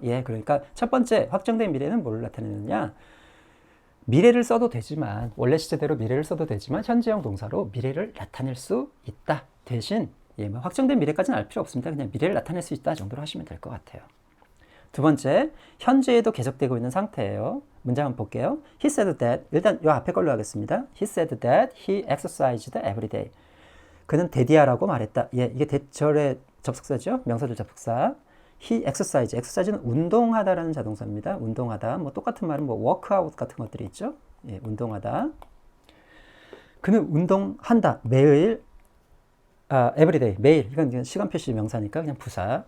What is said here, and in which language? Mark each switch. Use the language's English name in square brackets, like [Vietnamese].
[Korean] 예, 그러니까 첫 번째 확정된 미래는 뭘 나타내느냐? 미래를 써도 되지만 원래 시제대로 미래를 써도 되지만 현재형 동사로 미래를 나타낼 수 있다. 대신 뭐 확정된 미래까지는 알 필요 없습니다. 그냥 미래를 나타낼 수 있다 정도로 하시면 될 것 같아요. 두 번째, 현재에도 계속되고 있는 상태예요. 문장 한번 볼게요. [English] He said that, [Korean] 일단 이 앞에 걸로 하겠습니다. [English] He said that he exercised every day. [Korean] 그는 대디하라고 말했다. 예, 이게 대절의 접속사죠. 명사절 접속사. [English] He exercise [Korean] 는 운동하다라는 자동사입니다. 운동하다. 뭐 똑같은 말은 뭐 workout 같은 것들이 있죠. 예, 운동하다. 그는 운동한다. 매일, everyday, 매일. 이건 시간 표시 명사니까 그냥 부사.